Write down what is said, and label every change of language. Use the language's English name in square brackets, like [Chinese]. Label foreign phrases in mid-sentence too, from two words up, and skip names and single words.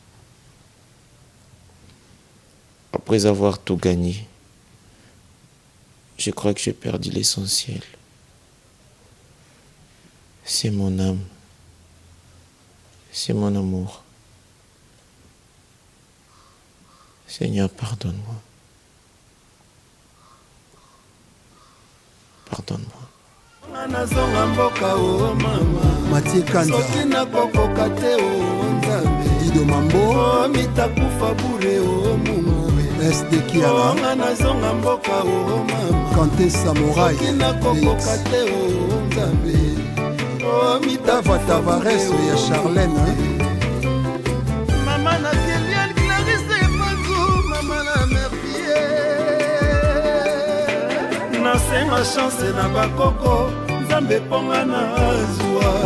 [French] Après avoir tout gagné, je crois que j'ai perdu l'essentiel. C'est mon âme. C'est mon amour. Seigneur, pardonne-moi. Pardonne-moi. [Lingala] nazonga mboka o mama Mathieu Kanza soki nakokoka te o nzambe Dido Mambo [Swahili] mitakufa bure o mungu SD Kiala [Lingala] nga nazonga mboka o mama Kanté Samouraï soki nakokoka te o nzambe Tava Tavares ya Charlène mama na Kilian Clarisse Panzou mama na Mercier nasenga chance na bakoko nzambe ponga na zwa